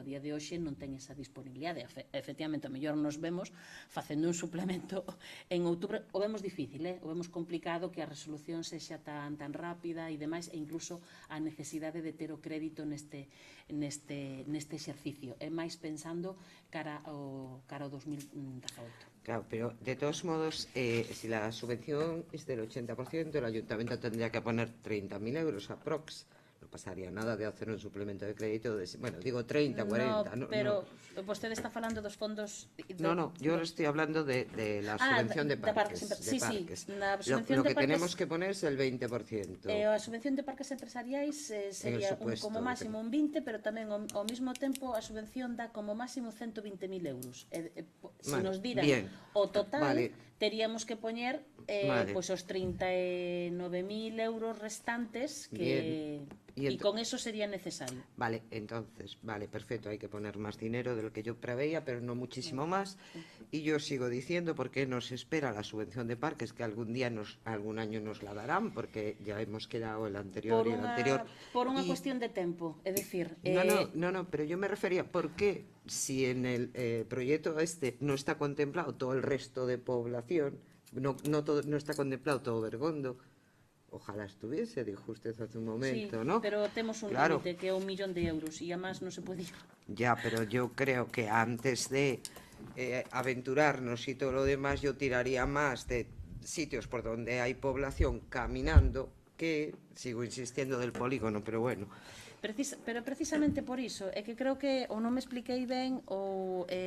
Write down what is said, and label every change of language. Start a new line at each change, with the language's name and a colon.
Galician: A día de hoxe non ten esa disponibilidade. Efectivamente, a mellor nos vemos facendo un suplemento en outubro. O vemos difícil, o vemos complicado que a resolución sexa tan rápida e demais, e incluso a necesidade de ter o crédito neste exercicio. É máis pensando cara ao 2018.
Spanish: Claro, pero de todos modos, si la subvención es del 80%, el ayuntamiento tendría que poner 30.000 euros aprox. No pasaría nada de hacer un suplemento de crédito de, bueno, digo 30, 40.
Galician: No, pero vostede está falando dos fondos...
Spanish: No, yo estoy hablando de la subvención de parques.
Galician: Sí, na
Spanish: Lo
Galician: subvención de
Spanish: que tenemos que poner es el 20%.
Galician: A subvención de parques empresariais sería como máximo un 20, pero tamén ao mesmo tempo a subvención dá como máximo 120.000 euros. Se nos diran o total, teríamos que poñer pois os 39.000 euros restantes que...
Spanish: Y con eso sería necesario. Vale, entonces, vale, perfecto, hay que poner más dinero de lo que yo preveía, pero no muchísimo más. Y yo sigo diciendo, ¿por qué nos espera la subvención de parques? Que algún año nos la darán, porque ya hemos quedado el anterior y el anterior.
Galician: Por unha cuestión de tempo, é dicir...
Spanish: No, pero yo me refería, ¿por qué si en el proyecto no está contemplado todo el resto de población, no está contemplado todo Bergondo? Ojalá estuviese, dijo usted hace un momento, sí, ¿no? Pero tenemos un límite
Galician: que é 1 millón de euros e a máis non se pode ir.
Spanish: Ya, pero yo creo que antes de aventurarnos y todo lo demás, yo tiraría más de sitios por donde hay población caminando que, sigo insistiendo, del polígono, pero bueno.
Galician: Pero precisamente por iso, é que creo que ou non me expliquei ben ou...